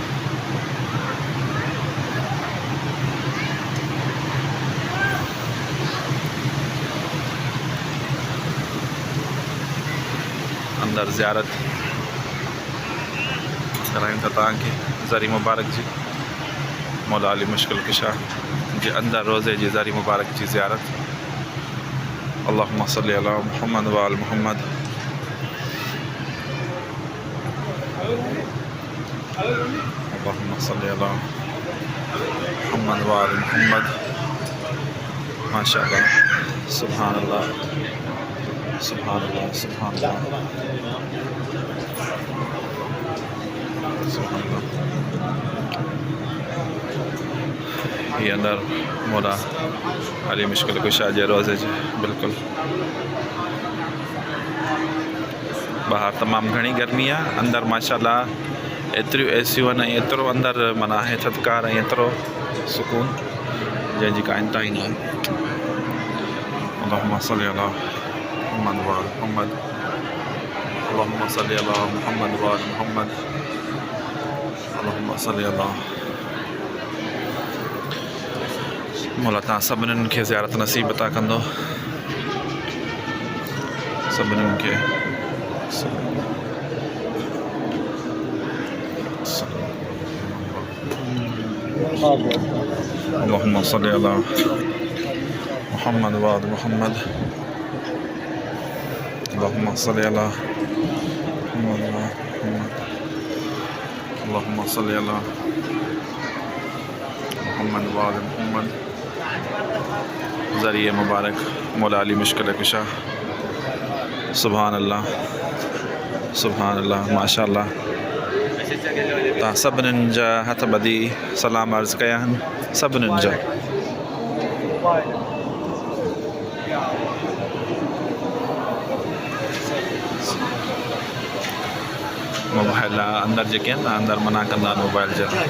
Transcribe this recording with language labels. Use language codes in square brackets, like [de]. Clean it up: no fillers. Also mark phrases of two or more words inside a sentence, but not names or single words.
[sd] अंदर ज़ियारत करायूं था तव्हांखे ज़री मुबारक जी। मौला अली मुश्किल कुशा जे अंदर रोज़े जी ज़री मुबारक जी ज़ियारत। [ar] اللهم صل على محمد وآل محمد. اللهم صل على محمد وآل محمد. ما شاء الله سبحان الله سبحان الله سبحان الله سبحان الله. [sd] ये अंदर मौला अली मुश्किल कुशा जे रोज़े जे बिल्कुल बाहर तमाम घनी गर्मी है। अंदर माशाअल्लाह एतिरियूं एसियूं आहिनि ऐं एतिरो अंदर माना आहे थधिकार ऐं एतिरो सुकून जंहिंजी का इंतहा ई न आहे। [ar] اللهم صل على محمد وآل محمد. اللهم صل على محمد وآل محمد. اللهم صل على. [sd] मौला तव्हां सभिनीनि खे ज़ियारत नसीब अता कंदो। सभिनीनि खे [ar] اللهم صل على محمد وآل محمد. اللهم صل على محمد وآل محمد. اللهم صل على محمد وآل محمد. [sd] ज़रिए मुबारक मौला अली मुश्किल कुशा। [ar] سبحان الله سبحان الله ما شاء الله. [sd] तव्हां सभिनीनि जा हथ ॿधी सलाम अर्ज़ु कया आहिनि सभिनीनि जा। मोबाइल अंदर जेके आहिनि न अंदर मना कंदा आहिनि मोबाइल जा।